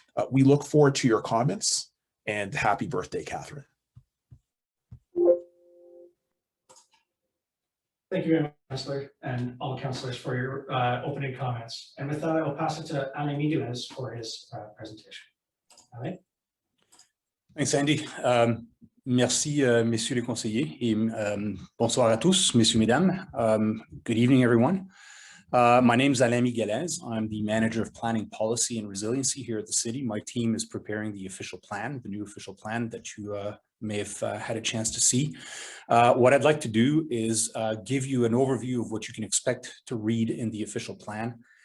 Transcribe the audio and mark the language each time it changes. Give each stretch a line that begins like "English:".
English: We look forward to your comments, and happy birthday, Catherine. Thank you very much, Councillor, and all councillors for your opening comments. And with that, I will pass it to Alain Miguez for his presentation. Alain? Thanks, Andy.
French: Merci, messieurs les conseillers, et bonsoir à tous, messieurs, mesdames.
English: Good evening, everyone. My name is Alain Miguez. I'm the Manager of Planning Policy and Resiliency here at the city. My team is preparing the official plan, the new official plan that you may have had a chance to see. What I'd like to do is give you an overview of what you can expect to read in the official plan.